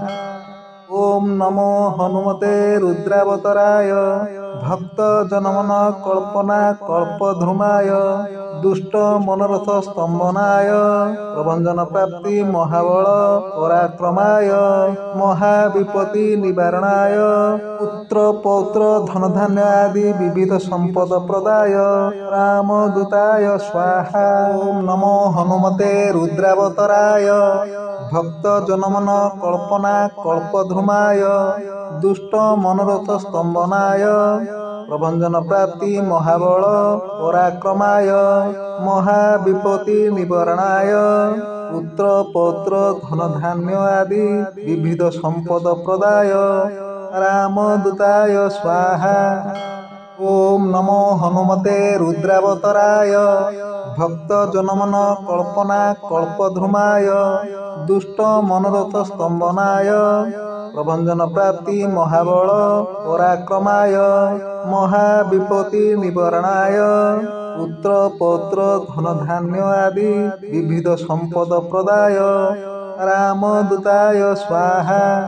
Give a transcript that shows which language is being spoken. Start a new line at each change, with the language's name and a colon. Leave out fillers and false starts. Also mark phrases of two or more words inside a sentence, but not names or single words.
Sanskrit: ওম নমো হনুমতে রুদ্রাবতরায় ভক্ত জনমন কল্পনা কল্পধ্রুমায় দুষ্ট মনোরথ স্তম্ভনায় প্রভঞ্জন প্রাপ্তি মহাবল পরাক্রমায় মহাবিপত্তি নিবারণায় পুত্র পৌত্র ধনধান্য আদি বিবিধ সম্পদ প্রদায় রামদূতায় স্বাহা। ওম নমো হনুমতে রুদ্রাবতরায় ভক্ত জনমন কল্পনা কল্পধ্রুমায় দুষ্ট মনোরথ স্তম্ভনায় प्रभंजन प्राप्ति महाबल पराक्रमाय महाविपत्ति निवारणाय पुत्र पौत्र धन धान्य आदि विविध संपद प्रदाय रामदूताय स्वाहा। ओम नमो हनुमते रुद्रावतराय भक्त जनमन कल्पना कल्पध्रुमाय दुष्ट मनोरथ स्तंभनाय प्रभंजन प्राप्ति महाबल पराक्रमाय महाविपत्ति निवारणाय पुत्र पौत्र धन धान्य आदि विविध संपद प्रदाय रामदूताय स्वाहा।